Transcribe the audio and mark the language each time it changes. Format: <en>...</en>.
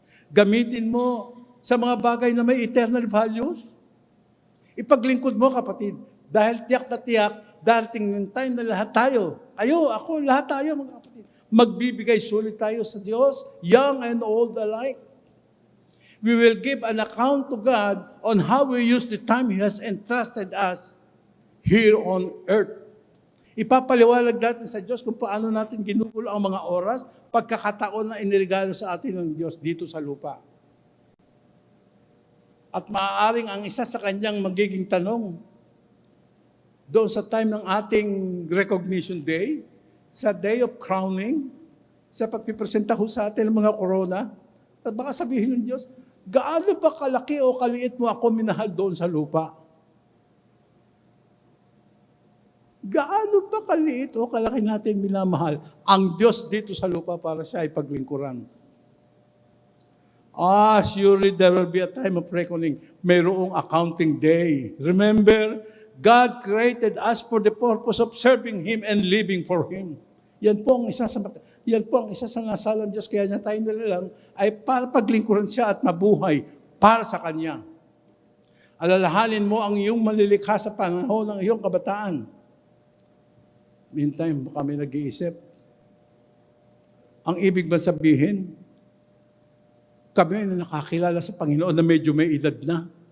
<tl>Gamitin mo sa mga bagay na may eternal values. Ipaglingkod mo, kapatid, dahil tiyak na tiyak, darating yung time na lahat tayo, ako, lahat tayo, mga kapatid, magbibigay sulit tayo sa Diyos,</tl> <en>young and old alike. We will give an account to God on how we use the time He has entrusted us here on earth.</en> <tl>Ipapaliwalag natin sa Diyos kung paano natin ginugulo ang mga oras, pagkakataon na iniregalo sa atin ng Diyos dito sa lupa. At maaaring ang isa sa kanyang magiging tanong, doon sa time ng ating recognition day, sa</tl> <en>day of crowning,</en> <tl>sa pagpipresenta ho sa atin ng mga corona, at baka sabihin ng Diyos, gaano ba kalaki o kaliit mo ako minahal doon sa lupa? Gaano ba kaliit o kalaki natin minamahal ang Diyos dito sa lupa para siya ay paglingkuran?</tl> <en>Surely there will be a time of reckoning.</en> <tl>Mayroong accounting day.</tl> <en>Remember, God created us for the purpose of serving Him and living for Him.</en> <tl>Yan po ang isa sa nasalang Diyos, kaya niya tayo nilalang, ay para paglingkuran siya at mabuhay para sa Kanya. Alalahanin mo ang iyong malilikha sa panahon ng iyong kabataan. Meantime, kami nag-iisip. Ang ibig ba sabihin, kami na nakakilala sa Panginoon na medyo may edad na.</tl>